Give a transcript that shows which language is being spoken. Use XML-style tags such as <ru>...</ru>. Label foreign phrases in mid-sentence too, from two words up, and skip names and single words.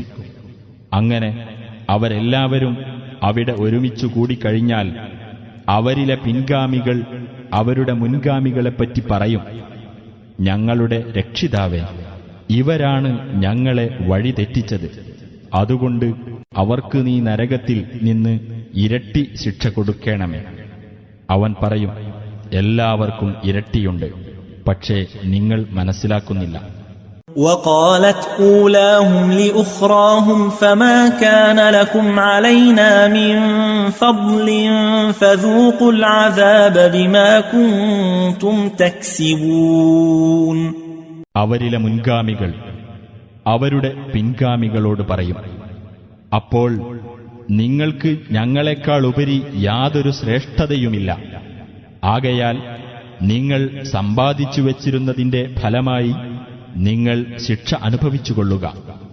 <ml>അങ്ങനെ അവരെല്ലാവരും അവിടെ ഒരുമിച്ചു കൂടിക്കഴിഞ്ഞാൽ അവരിലെ പിൻഗാമികൾ അവരുടെ മുൻഗാമികളെപ്പറ്റി പറയും, ഞങ്ങളുടെ രക്ഷിതാവേ, ഇവരാണ് ഞങ്ങളെ വഴിതെറ്റിച്ചത്, അതുകൊണ്ട് അവർക്ക് നീ നരകത്തിൽ നിന്ന് ഇരട്ടി ശിക്ഷ കൊടുക്കണമേ. അവൻ പറയും, എല്ലാവർക്കും ഇരട്ടിയുണ്ട്, പക്ഷേ നിങ്ങൾ മനസ്സിലാക്കുന്നില്ല.</ml> <ar>وقالت أولاهم لأخراهم فما كان لكم علينا من فضل فذوقوا العذاب بما كنتم تكسبون.</ar> <ml>അവരിലെ മുൻഗാമികൾ അവരുടെ പിൻഗാമികളോട് പറയും, അപ്പോൾ നിങ്ങൾക്ക് ഞങ്ങളെക്കാൾ ഉപരി യാതൊരു ശ്രേഷ്ഠതയുമില്ല. ആകയാൽ നിങ്ങൾ സമ്പാദിച്ചു വച്ചിരുന്നതിന്റെ ഫലമായി നിങ്ങൾ ശിക്ഷ അനുഭവിച്ചുകൊള്ളുക.</ml>